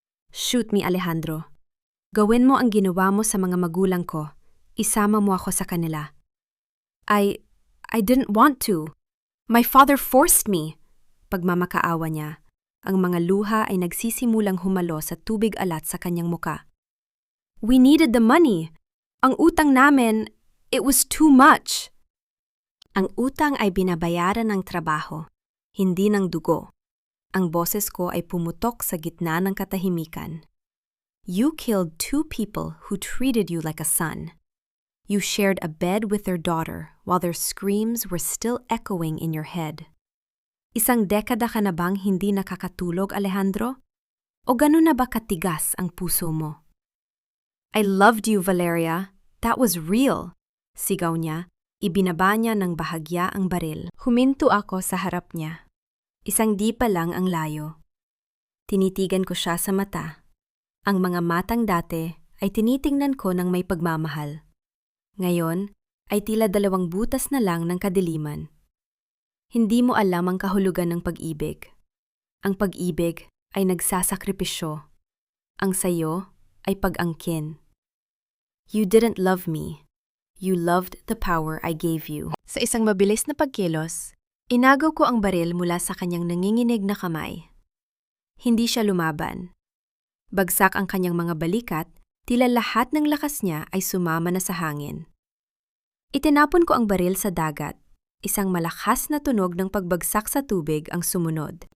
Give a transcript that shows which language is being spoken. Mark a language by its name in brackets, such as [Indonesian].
[English] Shoot me, [Filipino] Alejandro. Gawin mo ang ginawa mo sa mga magulang ko. Isama mo ako sa kanila. [English] I didn't want to. My father forced me. [Filipino] Pagmamakaawa niya. Ang mga luha ay nagsisimulang humalo sa tubig alat sa kanyang muka. [English] We needed the money. [Filipino] Ang utang namin, [English] it was too much. [Filipino] Ang utang ay binabayaran ng trabaho, hindi ng dugo. Ang boses ko ay pumutok sa gitna ng katahimikan. [English] You killed 2 people who treated you like a son. You shared a bed with their daughter while their screams were still echoing in your head. [Filipino] Isang dekada ka na bang hindi nakakatulog, Alejandro? O gano'n na ba katigas ang puso mo? [English] I loved you, Valeria. That was real. [Filipino] Sigaw niya, ibinaba niya ng bahagya ang baril. Huminto ako sa harap niya. Isang di pa lang ang layo. Tinitigan ko siya sa mata. Ang mga matang dati ay tinitingnan ko ng may pagmamahal. Ngayon ay tila 2 butas na lang ng kadiliman. Hindi mo alam ang kahulugan ng pag-ibig. Ang pag-ibig ay nagsasakripisyo. Ang sayo ay pag-angkin. [English] You didn't love me. You loved the power I gave you. [Filipino] Sa isang mabilis na pagkilos, inagaw ko ang baril mula sa kanyang nanginginig na kamay. Hindi siya lumaban. Bagsak ang kanyang mga balikat, tila lahat ng lakas niya ay sumama na sa hangin. Itinapon ko ang baril sa dagat. Isang malakas na tunog ng pagbagsak sa tubig ang sumunod.